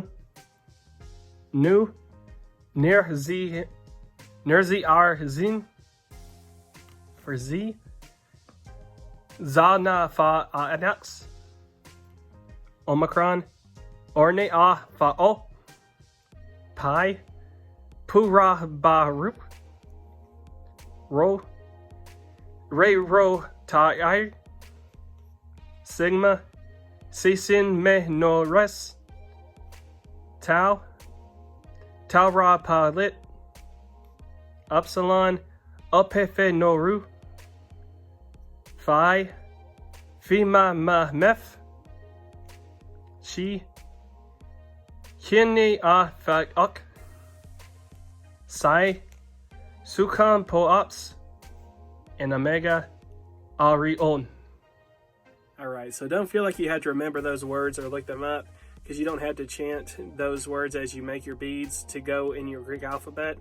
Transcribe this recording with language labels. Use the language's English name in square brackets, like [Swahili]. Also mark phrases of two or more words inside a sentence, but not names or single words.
[English] Nu. Nirzi Arzin. For Z. Zana fa anax. Omicron. Orne a fa o. Pi. Pura barup. Ro. Re ro tai. Sigma. Sisin me no res. Tau. Tau ra pa lit. Upsilon. Upefe no ru. Phi. Fima ma mef. Chi. Hini a fa uk. Psi. Sukan po ops. And Omega Arion. Alright, so don't feel like you have to remember those words or look them up, because you don't have to chant those words as you make your beads to go in your Greek alphabet.